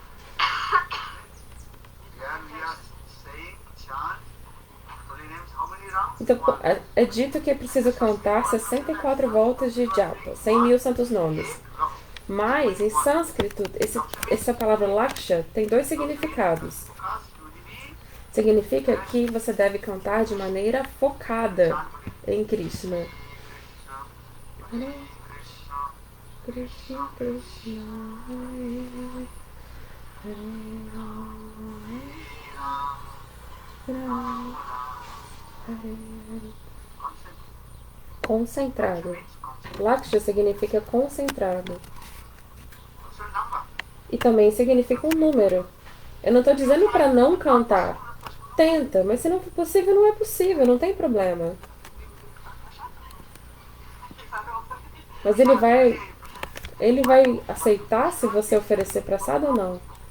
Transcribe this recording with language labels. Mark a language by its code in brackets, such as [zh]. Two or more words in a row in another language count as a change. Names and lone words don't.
[pt] Então, é dito que é preciso cantar 64 voltas de japa, 100.000 santos nomes. Mas, em sânscrito, essa palavra laksha tem 2 significados. Significa que você deve cantar de maneira focada em Krishna. Krishna, Krishna, concentrado. Laksha significa concentrado. E também significa um número. Eu não estou dizendo para não cantar. Tenta, mas se não for possível, não é possível, não tem problema. Mas ele vai aceitar se você oferecer prasada ou não?